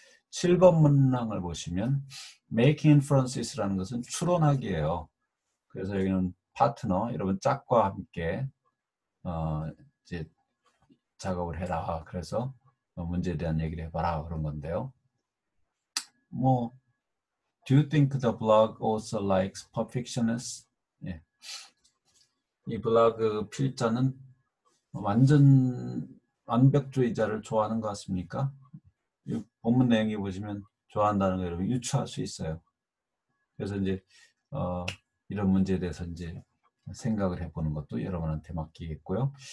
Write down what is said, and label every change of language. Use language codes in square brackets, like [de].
[ko] 7번 문항을 보시면 making inferences라는 것은 추론하기예요. 그래서 여기는 파트너, 여러분 짝과 함께 이제 작업을 해라. 그래서 문제에 대한 얘기를 해봐라 그런 건데요. [en] 뭐 Do you think the blog also likes perfectionists? [ko] 예. 이 블로그 필자는 완전 완벽주의자를 좋아하는 것 같습니까? 이 본문 내용에 보시면 좋아한다는 걸 여러분 유추할 수 있어요. 그래서 이제 이런 문제에 대해서 이제 생각을 해보는 것도 여러분한테 맡기겠고요.